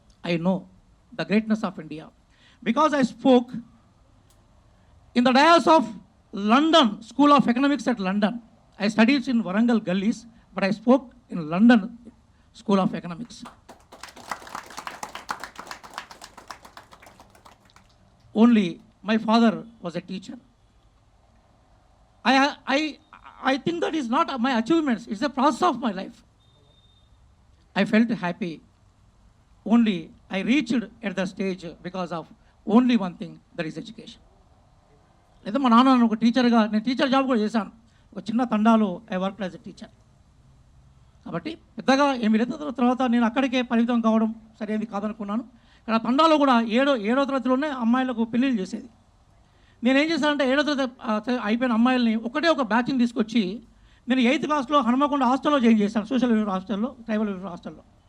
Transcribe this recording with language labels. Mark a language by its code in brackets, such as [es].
[en] I know the greatness of India because I spoke in the dais of London School of Economics at London. I studies in Warangal gallis, but I spoke in London School of Economics. Only my father was a teacher. I think that is not my achievements, it's a process of my life. I felt happy. Only I reached at the stage because of only one thing, that is education. [te] లేదా మా నాన్న ఒక టీచర్గా, నేను teacher job కూడా చేశాను. ఒక చిన్న తండాలో [en] I work as a teacher. [te] కాబట్టి పెద్దగా ఏమి లేదు. తర్వాత నేను అక్కడికే పరిమితం కావడం సరైనది కాదనుకున్నాను. ఇక్కడ తండాలో కూడా ఏడో తరగతిలోనే అమ్మాయిలకు పెళ్ళిళ్ళు చేసేది. నేనేం చేశానంటే 7వ తరగతి అయిపోయిన అమ్మాయిల్ని ఒక బ్యాచ్ని తీసుకొచ్చి నేను 8th క్లాస్లో హనుమకొండ హాస్టల్లో జాయిన్ చేశాను, సోషల్ వెల్ఫేర్ హాస్టల్లో, ట్రైబల్ వెల్ఫేర్ హాస్టల్లో.